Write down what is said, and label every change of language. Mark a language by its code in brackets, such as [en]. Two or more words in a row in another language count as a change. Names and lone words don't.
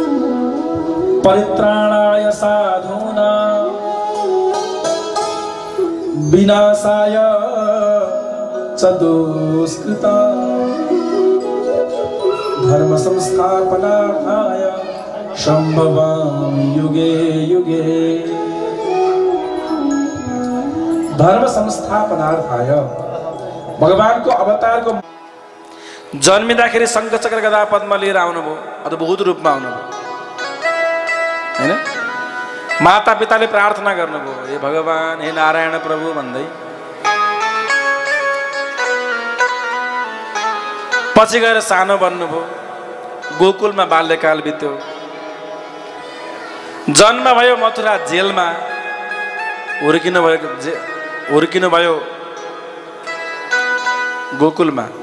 [sa] परित्राणाय साधूनां विनाशाय च दुष्कृता धर्म संस्थापनार्थाय संभवामि युगे युगे। धर्म संस्थापनार्थाय [ne] भगवानको अवतारको जन्मिँदाखेरि शङ्ख चक्र गदा पद्म लिएर आउनुभयो, अद्भुत रूपमा आउनुभयो हैन। माता पिताले प्रार्थना गर्नुभयो, हे भगवान, हे नारायण प्रभु भन्दै। पछि गएर सानो बन्नुभयो, गोकुलमा बाल्यकाल बित्यो, जन्म भयो मथुरा जेलमा, हुर्किनु भयो गोकुलमा।